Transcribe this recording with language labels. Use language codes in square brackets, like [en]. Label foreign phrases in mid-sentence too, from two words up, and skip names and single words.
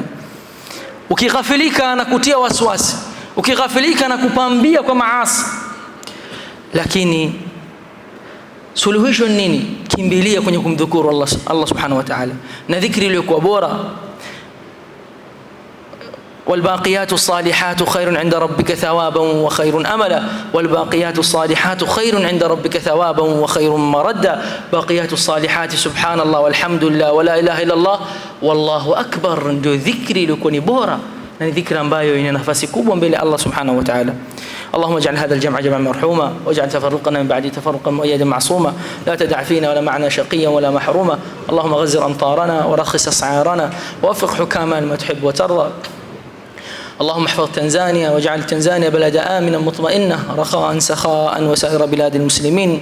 [sw] Ukighafilika na kutia waswasi, ukighafilika na kupambia kwa maasi, lakini suluhisho nini? Kimbilia kwenye kumdhukuru Allah [ar] سبحانه وتعالى, [sw] na dhikri iliyokuwa bora. [ar] والباقيات الصالحات خير عند ربك ثوابا وخير أملا والباقيات الصالحات خير عند ربك ثوابا وخير مردا باقيات الصالحات سبحان الله والحمد لله ولا إله إلا الله والله أكبر [sw] ndio dhikri ilikuwa ni bora na ni dhikri ambayo ina nafasi kubwa mbele Allah subhanahu wa ta'ala. [ar] اللهم اجعل هذا الجمع جمعا مرحوما واجعل تفرقنا من بعد تفرقا مؤيدا معصوما لا تدع فينا ولا معنا شقيا ولا محروما. اللهم غزر أمطارنا ورخص أسعارنا ووفق حكامنا لما تحب وترضى. اللهم احفظ تنزانيا واجعل تنزانيا بلدا آمنا مطمئنا رخاء سخاء وسائر بلاد المسلمين.